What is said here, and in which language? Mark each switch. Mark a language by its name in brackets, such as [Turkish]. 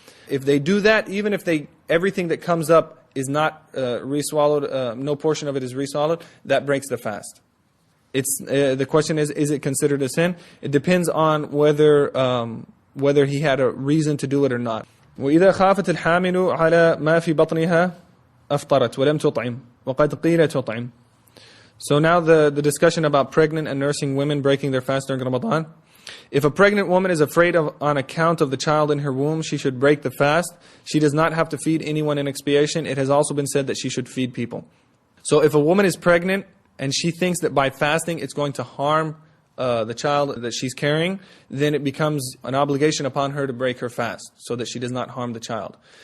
[English] If they do that, even if everything that comes up is not re-swallowed, no portion of it is re-swallowed, that breaks the fast. The question is it considered a sin? It depends on whether he had a reason to do it or not. [Arabic] وإذا خافت الحامل على ما في بطنها أفطرت ولم تطعم وقد قيل تطعم. [English] So now the discussion about pregnant and nursing women breaking their fast during Ramadan. If a pregnant woman is afraid on account of the child in her womb, she should break the fast. She does not have to feed anyone in expiation. It has also been said that she should feed people. So if a woman is pregnant and she thinks that by fasting it's going to harm the child that she's carrying, then it becomes an obligation upon her to break her fast so that she does not harm the child.